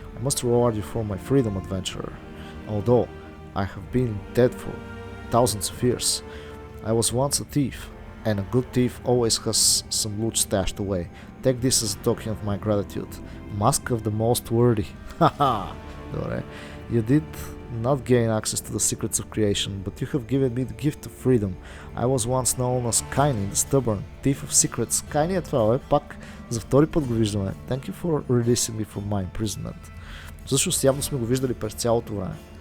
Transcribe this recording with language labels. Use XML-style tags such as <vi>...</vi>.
<en>I must reward you for my freedom, adventurer. Although I have been dead for thousands of years, I was once a thief, and a good thief always has some loot stashed away. Take this as a token of my gratitude. Mask of the most worthy. Haha! You did not gain access to the secrets of creation, but you have given me the gift of freedom. I was once known as Kaini, the stubborn thief of secrets.</en> <bg>Kaini е това, пак за втори път го виждаме.</bg> <en>Thank you for releasing me from my imprisonment.</en> <bg>Всъщност явно сме го виждали през цялото време.</bg>